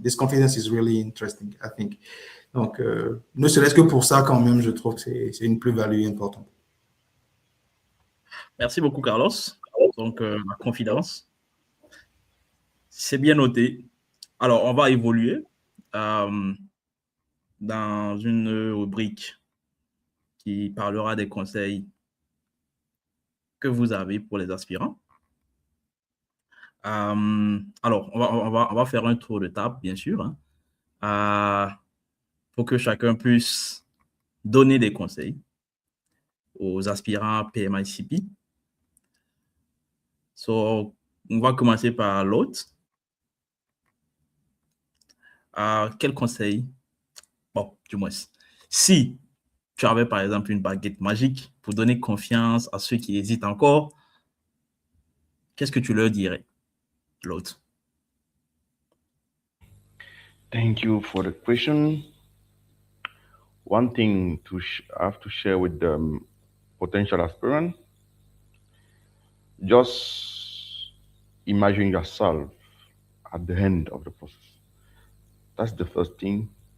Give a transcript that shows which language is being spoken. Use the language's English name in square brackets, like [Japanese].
[English] This confidence is really interesting, I think. [French] Donc, ne serait-ce que pour ça, quand même, je trouve que c'est une plus-value importante. Merci beaucoup, Carlos. Donc, la confidence, c'est bien noté. Alors, on va évoluer dans une rubrique qui parlera des conseils que vous avez pour les aspirants. Alors, on va faire un tour de table, bien sûr, hein, pour que chacun puisse donner des conseils aux aspirants PMI-CP. So, on va commencer par l'autre. Quel conseil? Bon, du moins, si tu avais par exemple une baguette magique pour donner confiance à ceux qui hésitent encore qu'est-ce que tu leur dirais, Lods? [English] Thank you for the question. One thing I have to share with the potential aspirant, just imagine yourself at the end of the process. That's the first thing.